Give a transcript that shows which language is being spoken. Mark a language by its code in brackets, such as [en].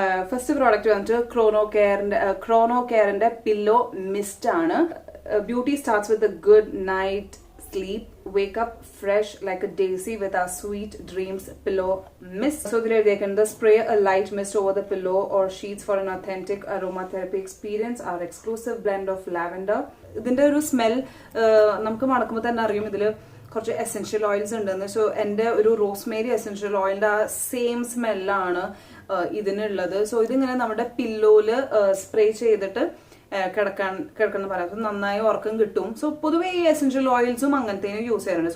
[ml] First product വന്നിട്ട് Chrono കെയറിന്റെ pillow mist ആണ്. [en] Beauty starts with a good night sleep, wake up fresh like a daisy with our sweet dreams pillow mist. So they can spray a light mist over the pillow or sheets for an authentic aromatherapy experience. Our exclusive blend of lavender. [ml] ഇതിന്റെ ഒരു smell നമുക്ക് മണക്കുമ്പോൾ തന്നെ അറിയും ഇതിൽ കുറച്ച് essential oils ഉണ്ടെന്ന്. So എൻ്റെ ഒരു റോസ്മേരി എസെൻഷ്യൽ ഓയിലിന്റെ ആ സെയിം സ്മെല്ലാണ് ഇതിനുള്ളത്. സോ ഇതിങ്ങനെ നമ്മുടെ പില്ലോയില് സ്പ്രേ ചെയ്തിട്ട് കിടക്കണം പറയാം. സോ നന്നായി ഉറക്കം കിട്ടും. സോ പൊതുവേ ഈ എസെൻഷ്യൽ ഓയിൽസും അങ്ങനത്തേനും യൂസ് ചെയ്യാറുണ്ട്.